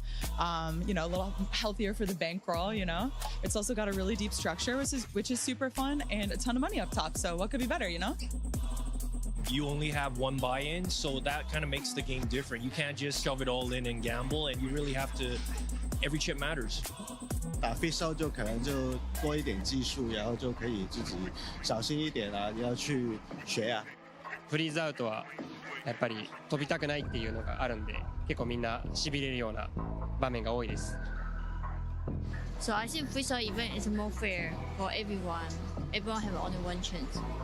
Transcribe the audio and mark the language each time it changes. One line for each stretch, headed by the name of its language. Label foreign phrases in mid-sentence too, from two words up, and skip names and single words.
English: You know, a little healthier for the bankroll, you know? It's also got a really deep structure, which is super fun, and a ton of money up top. So what could be better, you know? You only have one buy-in, so that kind of makes the game different. You can't just shove it all in and gamble, and you really have to, every chip matters.
Chinese: 打 freezeout 就可能就多一点技术，然后就可以自己小心一点啊，要去学啊。
Japanese: フリーズアウトはやっぱり飛びたくないっていうのがあるんで、結構みんな痺れるような場面が多いです。
English: So I think freezeout event is more fair for everyone. Everyone have only one chance.